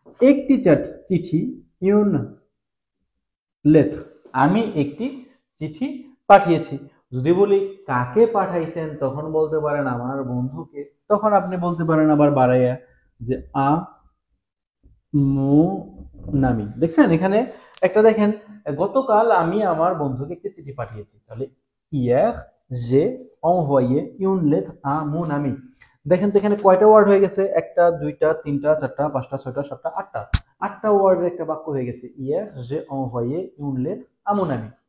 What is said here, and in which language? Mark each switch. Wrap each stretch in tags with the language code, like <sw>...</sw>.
<bn>একটি চিঠি,</bn> <fr>une lettre,</fr> <bn>আমি একটি চিঠি পাঠিয়েছি। যদি বলি কাকে পাঠাইছেন, তখন বলতে পারেন আমার বন্ধুকে। তখন আপনি বলতে পারেন আবার বাড়াইয়া যে আ mon ami। দেখছেন এখানে একটা, দেখেন গতকাল আমি আমার বন্ধুকে একটি চিঠি পাঠিয়েছি।</bn> <fr>তাহলে hier j'ai envoyé une lettre à mon ami।</fr> <bn>দেখেন তো এখানে কয়টা ওয়ার্ড হয়ে গেছে? একটা, দুইটা, তিনটা, চারটা, পাঁচটা, ছয়টা, সাতটা, আটটা। আটটা ওয়ার্ডের একটা বাক্য হয়ে গেছে</bn> <fr>hier j'ai envoyé une lettre à mon ami।</fr>